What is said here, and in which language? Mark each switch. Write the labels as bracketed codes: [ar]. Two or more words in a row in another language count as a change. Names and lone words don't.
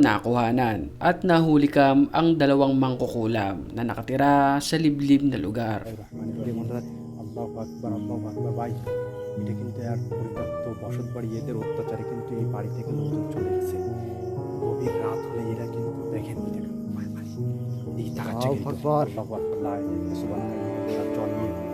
[tl] nakuhanan at nahuli kam ang dalawang mangkukulam na nakatira sa liblib na lugar. [ar] الله أكبر الله أكبر [bn] ভাই এটা কিন্তু আর পরিত্যক্ত বসত বাড়ি এদের অত্যাচারে কিন্তু এই বাড়ি থেকে লোকজন চলে গেছে গভীর রাত হলে এরা কিন্তু দেখেন এই তাকাচ্ছে [ar] الله أكبر لا إله إلا الله سبحان الله [bn] চল নিয়ে